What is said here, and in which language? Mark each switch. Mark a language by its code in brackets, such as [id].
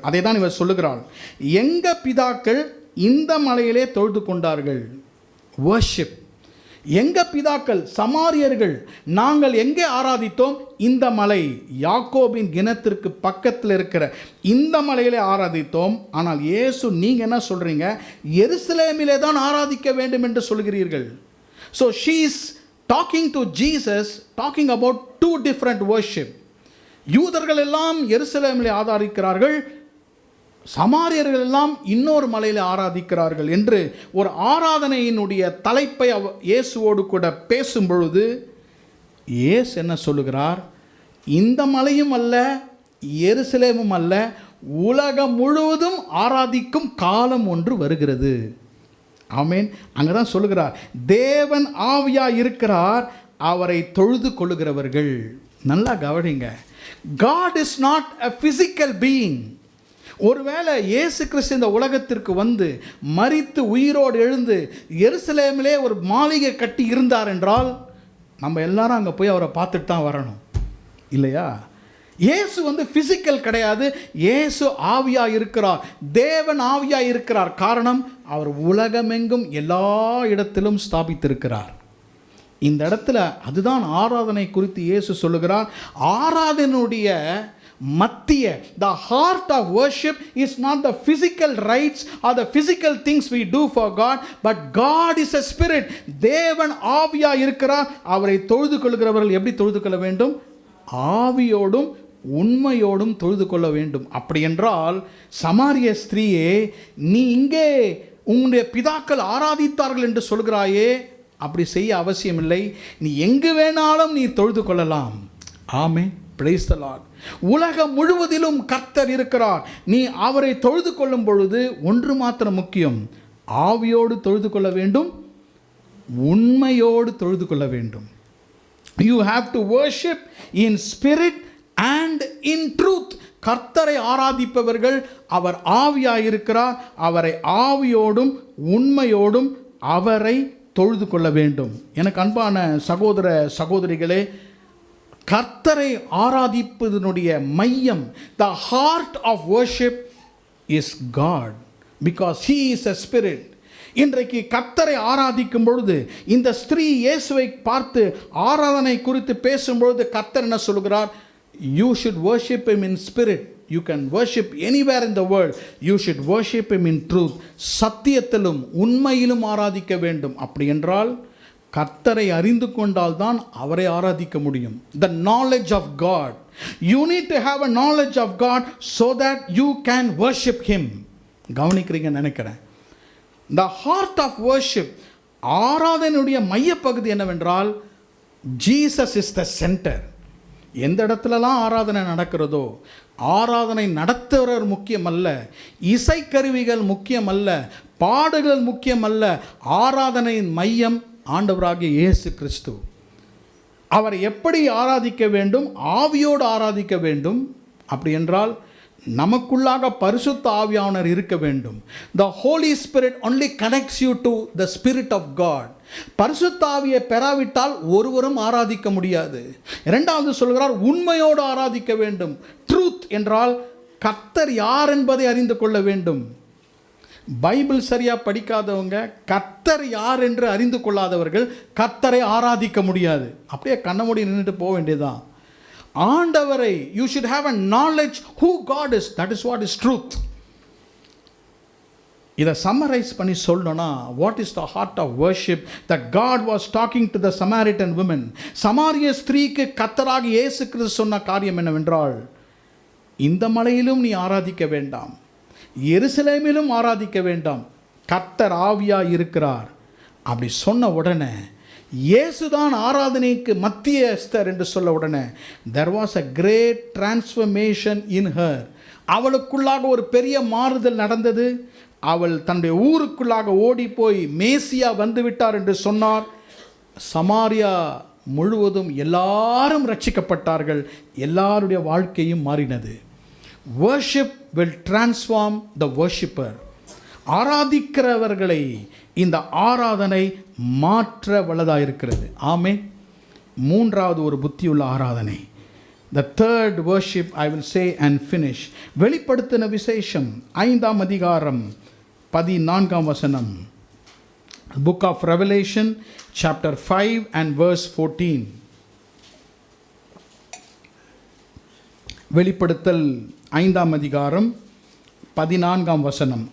[ta] அதை தான் இவர் சொல்லுகிறாள். எங்க பிதாக்கள் இந்த மலையிலே தொழுது கொண்டார்கள். வர்ஷிப். எங்க பிதாக்கள் சமாரியர்கள் நாங்கள் எங்கே ஆராதித்தோம்? இந்த மலை, யாக்கோபின் கிணத்திற்கு பக்கத்தில் இருக்கிற இந்த மலையிலே ஆராதித்தோம். ஆனால் இயேசு நீங்க என்ன சொல்றீங்க? எருசலேமிலே தான் ஆராதிக்க வேண்டும் என்று சொல்கிறீர்கள். [en] So she is talking to Jesus, talking about 2 different worship. [ta] யூதர்கள் எல்லாம் எருசலேமிலே ஆராதிக்கிறார்கள், சமாரியர்கள் எல்லாம் இன்னொரு மலையில் ஆராதிக்கிறார்கள் என்று ஒரு ஆராதனையினுடைய தலைப்பை இயேசுவோடு கூட பேசும் பொழுது இயேசு என்ன சொல்லுகிறார்? இந்த மலையும் அல்ல, எருசலேமும் அல்ல, உலகம் முழுவதும் ஆராதிக்கும் காலம் ஒன்று வருகிறது. ஆமென். அங்கே தான் சொல்லுகிறார், தேவன் ஆவியாக இருக்கிறார், அவரை தொழுது கொள்ளுகிறவர்கள். நல்லா கவனிங்க. [en] God is not a physical being. [ta] ஒருவேளை இயேசு கிறிஸ்து இந்த உலகத்திற்கு வந்து மரித்து உயிரோடு எழுந்து எருசலேமிலே ஒரு மாளிகை கட்டி இருந்தார் என்றால் நம்ம எல்லாரும் அங்கே போய் அவரை பார்த்துட்டு தான் வரணும், இல்லையா? இயேசு வந்து ஃபிசிக்கல் கிடையாது. இயேசு ஆவியாக இருக்கிறார், தேவன் ஆவியாக இருக்கிறார். காரணம், அவர் உலகமெங்கும் எல்லா இடத்திலும் ஸ்தாபித்திருக்கிறார். இந்த இடத்துல அதுதான் ஆராதனை குறித்து இயேசு சொல்லுகிறார். ஆராதனுடைய மத்திய, [en] the heart of worship is not the physical rites or the physical things we do for God, but God is a spirit. [ta] தேவன் ஆவியா இருக்கிறார். அவரை தொழுது கொள்கிறவர்கள் எப்படி தொழுது கொள்ள வேண்டும்? ஆவியோடும் உண்மையோடும் தொழுது கொள்ள வேண்டும். அப்படி என்றால் சமாரிய ஸ்திரீயே, நீ இங்கே உன்னுடைய பிதாக்கள் ஆராதித்தார்கள் என்று சொல்கிறாயே, அப்படி செய்ய அவசியமில்லை. நீ எங்கு வேணாலும் நீ தொழுது கொள்ளலாம். ஆமென். [en] Praise the Lord. [ta] உலகம் முழுவதிலும் கர்த்தர் இருக்கிறார். நீ அவரை தொழுது கொள்ளும் பொழுது ஒன்று மாத்திரம் முக்கியம், ஆவியோடு தொழுது கொள்ள வேண்டும், உண்மையோடு தொழுது கொள்ள வேண்டும். [en] You have to worship in spirit and in truth. [ta] கர்த்தரை ஆராதிப்பவர்கள் அவர் ஆவியாயிருக்கிறார், அவரை ஆவியோடும் உண்மையோடும் அவரை தொழுது கொள்ள வேண்டும். எனக்கு அன்பான சகோதர சகோதரிகளே, கர்த்தரை ஆராதிப்பதனுடைய மையம், [en] the heart of worship is God, because he is a spirit. [ta] இன்றைக்கு கர்த்தரை ஆராதிக்கும் பொழுது இந்த ஸ்திரீ இயேசுவை பார்த்து ஆராதனை குறித்து பேசும்பொழுது கர்த்தர் என்ன சொல்கிறார்? [en] You should worship him in spirit. You can worship anywhere in the world. You should worship him in truth. [ta] சத்தியத்திலும் உண்மையிலும் ஆராதிக்க வேண்டும். அப்படி என்றால் கர்த்தரை அறிந்து கொண்டால் தான் அவரை ஆராதிக்க முடியும். [en] The knowledge of God. You need to have a knowledge of God so that you can worship him. [ta] கவனிக்கிறீங்க நினைக்கிறேன். [en] The heart of worship, [ta] ஆராதனையுடைய மையப்பகுதி என்னவென்றால் [en] Jesus is the center. [ta] எந்த இடத்துலலாம் ஆராதனை நடக்கிறதோ, ஆராதனை நடத்துகிறவர் முக்கியமல்ல, இசைக்கருவிகள் முக்கியமல்ல, பாடல்கள் முக்கியமல்ல. ஆராதனையின் மையம் ஆண்டவராகிய இயேசு கிறிஸ்து. அவர் எப்படி ஆராதிக்க வேண்டும்? ஆவியோடு ஆராதிக்க வேண்டும். அப்படி என்றால் நமக்குள்ளாக பரிசுத்த ஆவியானவர் இருக்க வேண்டும். [en] The Holy Spirit only connects you to the Spirit of God. [ta] பரிசுத்த ஆவியை பெறாவிட்டால் ஒருவரும் ஆராதிக்க முடியாது. இரண்டாவது சொல்கிறார், உண்மையோடு ஆராதிக்க வேண்டும். ட்ரூத் என்றால் கர்த்தர் யார் என்பதை அறிந்து கொள்ள வேண்டும். பைபிள் சரியாக படிக்காதவங்க, கர்த்தர் யார் என்று அறிந்து கொள்ளாதவர்கள் கர்த்தரை ஆராதிக்க முடியாது. அப்படியே கண்ணமூடி நின்றுட்டு போக வேண்டியதுதான். ஆண்டவரை, [en] you should have a knowledge who God is. That is what is truth. [ta] இதை சம்மரைஸ் பண்ணி சொல்லணும்னா, [en] What is the heart of worship that God was talking to the Samaritan women. [ta] சமாரிய ஸ்திரீக்கு கர்த்தராக இயேசு கிறிஸ்து சொன்ன காரியம் என்னவென்றால், இந்த மலையிலும் நீ ஆராதிக்க வேண்டாம், எருசலேமிலும் ஆராதிக்க வேண்டாம், கர்த்தர் ஆவியாய் இருக்கிறார். அப்படி சொன்ன உடனே இயேசுதான் ஆராதனைக்கு மத்தியஸ்தர் என்று சொல்ல உடனே [en] there was a great transformation in her. [ta] அவளுக்குள்ளாக ஒரு பெரிய மாறுதல் நடந்தது. அவள் தன்னுடைய ஊருக்குள்ளாக ஓடி போய் மேசியா வந்து விட்டார் என்று சொன்னார். சமாரியா முழுவதும் எல்லாரும் ரட்சிக்கப்பட்டார்கள். எல்லாருடைய வாழ்க்கையும் மாறினது. [en] worship will transform the worshipper. [ta] ஆராதிக்கிறவர்களை இந்த ஆராதனை மாற்ற வல்லதாக இருக்கிறது. ஆமென். மூன்றாவது ஒரு புத்தியுள்ள ஆராதனை, [en] the third worship I will say and finish. [ta] வெளிப்படுத்தின விசேஷம் 5ஆம் அதிகாரம் 14ஆம் வசனம். [en] Book of Revelation chapter 5 and verse 14. [ta] வெளிப்படுத்தல் 5ஆம் அதிகாரம் 14ஆம் வசனம்.